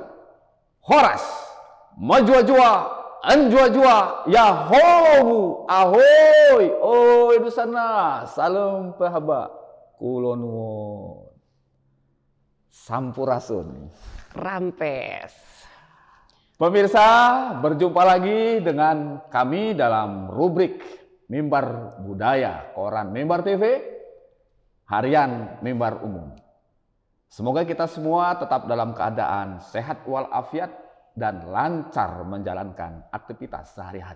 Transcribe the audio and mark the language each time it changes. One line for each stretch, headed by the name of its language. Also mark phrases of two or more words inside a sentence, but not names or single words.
Indonesian: Horas, majua-jua, anjua-jua, yahobu, ahoy, oi dusana, salam pahaba, kulonwon, sampurasun. Rampes. Pemirsa, berjumpa lagi dengan kami dalam rubrik Mimbar Budaya, Koran Mimbar TV, Harian Mimbar Umum. Semoga kita semua tetap dalam keadaan sehat walafiat dan lancar menjalankan aktivitas sehari-hari.